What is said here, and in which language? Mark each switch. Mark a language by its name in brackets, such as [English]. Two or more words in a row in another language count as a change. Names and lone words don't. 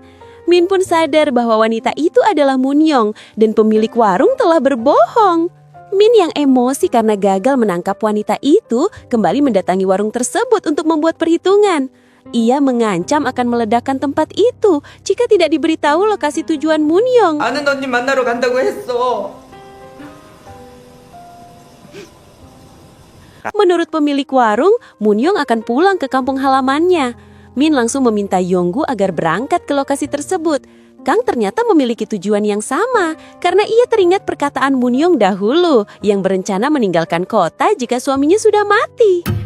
[Indonesian] Min pun sadar bahwa wanita itu adalah Munyong dan pemilik warung telah berbohong. Min yang emosi karena gagal menangkap wanita itu kembali mendatangi warung tersebut untuk membuat perhitungan. Ia mengancam akan meledakkan tempat itu jika tidak diberitahu lokasi tujuan Munyong. [Korean] 아는 언니 만나러 간다고 했어. [Indonesian] Menurut pemilik warung, Munyong akan pulang ke kampung halamannya. Min langsung meminta Yonggu agar berangkat ke lokasi tersebut. Kang ternyata memiliki tujuan yang sama karena ia teringat perkataan Munyong dahulu yang berencana meninggalkan kota jika suaminya sudah mati.